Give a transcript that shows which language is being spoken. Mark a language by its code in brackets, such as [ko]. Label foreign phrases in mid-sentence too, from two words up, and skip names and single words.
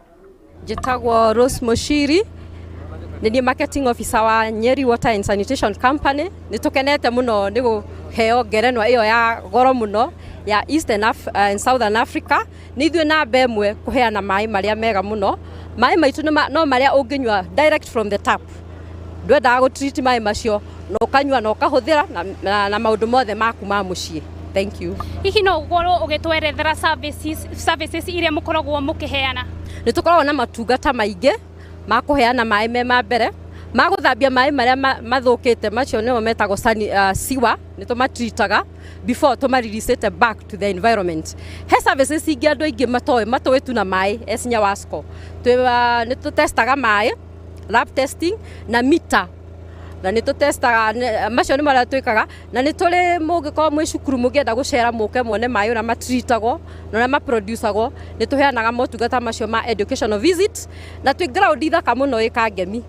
[ki] Jitagwo Rose Moshiri, ni [en] marketing officer [ki] wa Nyeri Water and Sanitation Company. Nitukenete muno ni guheo ngerenwa iyo ya goro muno ya Eastern and Southern Africa. Ni ithue na bemwe kuheana mai maria mega muno. Mai maitu no maria unginywa [en] direct from the tap. [ki] Ndwenda gutreat mai macio no kanywa no kahuthira na maundu mothe maku ma mucii. [en] Thank you. [ki] Hihi no goro ugitwerethera services iria mukoragwo mukiheana? Nitukoragwo na matungata maingĩ ma kuheana maĩ me ma mbere, ma guthambia maĩ maria mathũkĩte, macio nĩmo metagwo sewer, nĩtũmatritaga before tũmarelease [en] back to the environment. [ki] He services ingĩ andũ aingĩ matũĩ tu na maĩ as Nyewasco. Nĩtũtestaga maĩ, [en] lab testing [ki] na mita, na nĩtũtestaga macio nĩ marĩa twĩkaga, na nĩtũrĩ mũngĩkorwo mwĩ cukuru mũngĩenda gũcera mũke muone maĩ ũrĩa matritagwo na ũrĩa maproducagwo, nĩtũheanaga motungata macio ma [en] educational visit, [ki] na twĩ ground thaka mũno ĩ Kangemi.